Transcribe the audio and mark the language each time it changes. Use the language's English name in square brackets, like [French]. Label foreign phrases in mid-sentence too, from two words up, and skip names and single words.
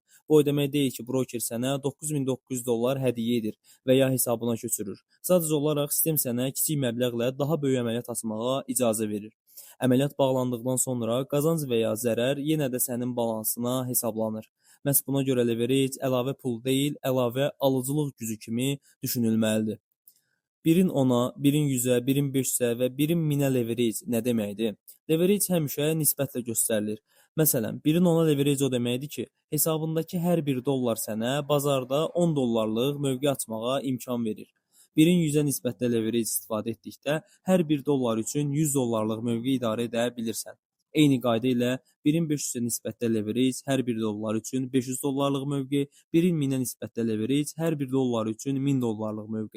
[Azerbaijani] Bu o demək deyil ki, broker sənə 9.900 dollar hədiyyə edir və ya hesabına köçürür. Sadəcə olaraq sistem sənə kiçik məbləğlə daha böyük əməliyyat açmağa icazə verir. Əməliyyat bağlandıqdan sonra qazanc və ya zərər yenə də sənin balansına hesablanır. Məhz buna görə leverage əlavə pul deyil, əlavə alıcılıq gücü kimi düşünülməlidir. 1-in 10-a, 1-in 100-ə, 1-in 500-ə və 1-in 1000-ə leverage nə deməkdir? Leverage həmişə nisbətlə göstərilir. Məsələn, 1-in 10-a leverage o deməkdir ki, hesabındakı hər 1 dollar sənə bazarda 10 dollarlıq mövqe açmağa imkan verir. 1-in 100-ə nisbətlə leverage istifadə etdikdə hər 1 dollar üçün 100 dollarlıq mövqe idarə edə bilirsən. Eyni qayda ilə 1-in 500-ə nisbətdə leverage hər 1 dollar üçün 500 dollarlıq mövqe, 1-in 1000-ə nisbətdə leverage hər 1 dollar üçün 1000 dollarlıq mövqe.